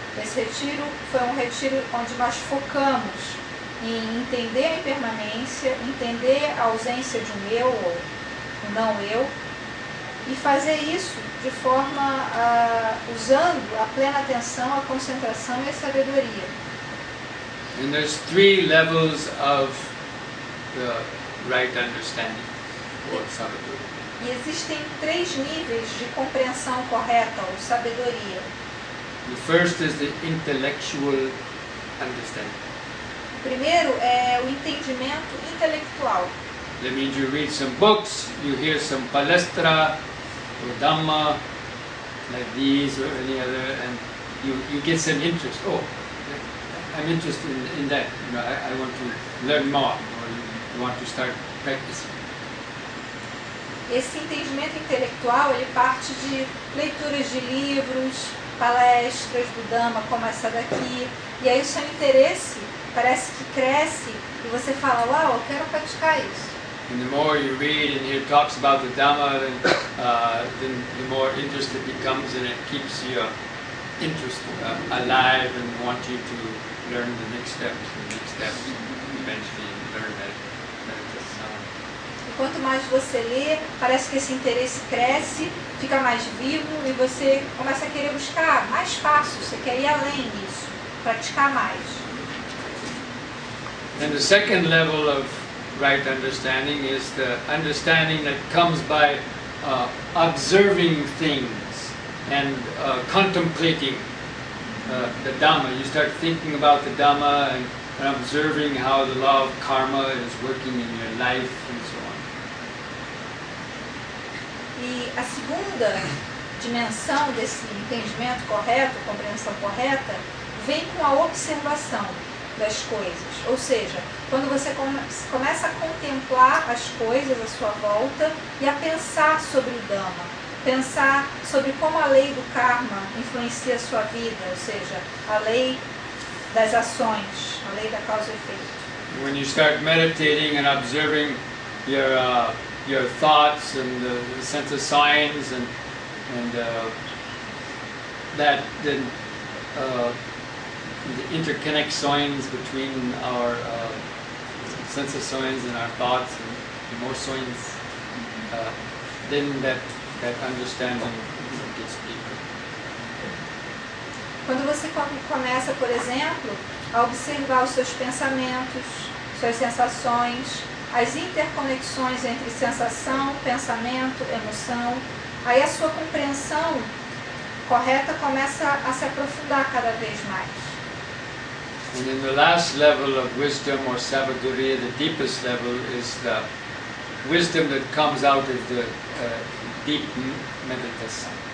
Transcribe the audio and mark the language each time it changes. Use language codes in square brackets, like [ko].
[pt] Esse retiro foi um retiro onde nós focamos em entender a impermanência, entender a ausência de um eu ou um não eu, e fazer isso de forma usando a plena atenção, a concentração e a sabedoria. [en] And there's 3 levels of the right understanding or sabedoria. [pt] E existem 3 níveis de compreensão correta ou sabedoria. [en] The first is the intellectual understanding. [pt] O primeiro é o entendimento intelectual. [en] That means you read some books, you hear some palestra or dhamma like these or any other, and you get some interest. Oh, I'm interested in that. You know, I want to learn more, or you want to start practicing. [pt] Esse entendimento intelectual ele parte de leituras de livros, palestras do Dhamma, como essa daqui, e aí o seu interesse parece que cresce e você fala, uau, eu quero praticar isso. [en] And the more you read and hear talks about the Dhamma, then the more interest it becomes, and it keeps your interest alive and want you to learn the next steps, eventually learn that meditation. [pt] E quanto mais você lê, parece que esse interesse cresce, fica mais vivo e você começa a querer buscar mais passos, você quer ir além disso, praticar mais. [en] And the second level of right understanding is the understanding that comes by observing things and contemplating the Dhamma. You start thinking about the Dhamma and observing how the law of karma is working in your life and so on. [pt] E a segunda dimensão desse entendimento correto, compreensão correta, vem com a observação das coisas. Ou seja, quando você começa a contemplar as coisas à sua volta e a pensar sobre o Dhamma, pensar sobre como a lei do karma influencia a sua vida, ou seja, a lei das ações, a lei da causa e efeito. [en] When you start meditating and observing your thoughts and the sense of signs and that then interconnect signs between our sense of signs and our thoughts and more signs, then that understanding gets deeper. [pt] Quando você começa, por exemplo, a observar os seus pensamentos, suas sensações, as interconexões entre sensação, pensamento, emoção, aí a sua compreensão correta começa a se aprofundar cada vez mais. [en] And in the last level of wisdom or sabaduriya, the deepest level is the wisdom that comes out of the deep meditation.